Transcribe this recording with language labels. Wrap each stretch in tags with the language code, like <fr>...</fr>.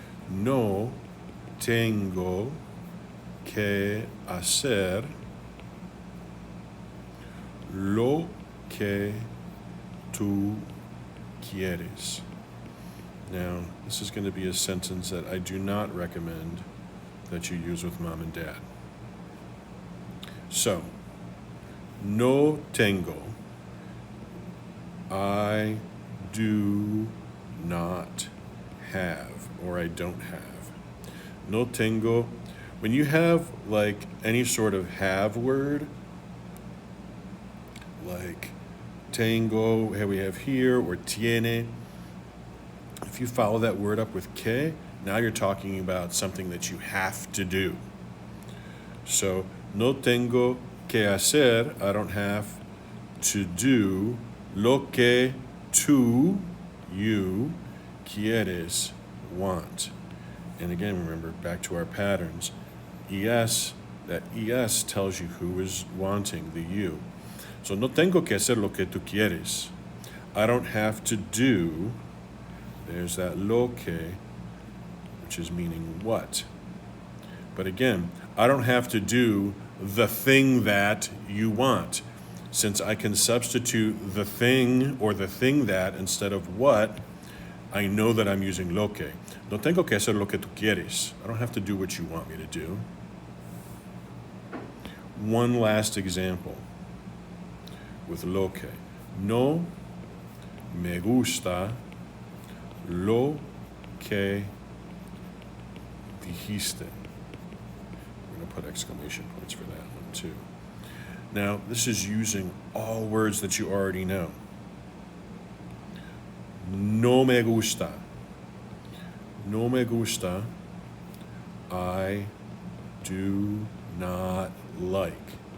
<es>No tengo que hacer lo que tú quieres.</es> <en>Now, this is going to be a sentence that I do not recommend that you use with mom and dad. So,</en> <es>no tengo,</es> <en>I do not have, or I don't have.</en> <es>No tengo,</es> <en>when you have like any sort of have word, like tengo, we have here, or tiene, if you follow that word up with que, now you're talking about something that you have to do. So,</en> <es>no tengo que hacer,</es> <en>I don't have to do</en> <es>lo que tú,</es> <en>you, quieres, want. And again, remember, back to our patterns. Es, that es tells you who is wanting, the you.</en> <es>So, no tengo que hacer lo que tú quieres.</es> <en>I don't have to do, there's that lo que, which is meaning what. But again, I don't have to do the thing that you want. Since I can substitute the thing or the thing that instead of what, I know that I'm using lo que.</en> <es>No tengo que hacer lo que tú quieres.</es> <en>I don't have to do what you want me to do. One last example with lo que.</en> <es>No me gusta lo que dijiste.</es> <en>We're going to put exclamation points for that one too. Now, this is using all words that you already know.</en> <es>No me gusta. No me gusta.</es> <en>I do not like.</en>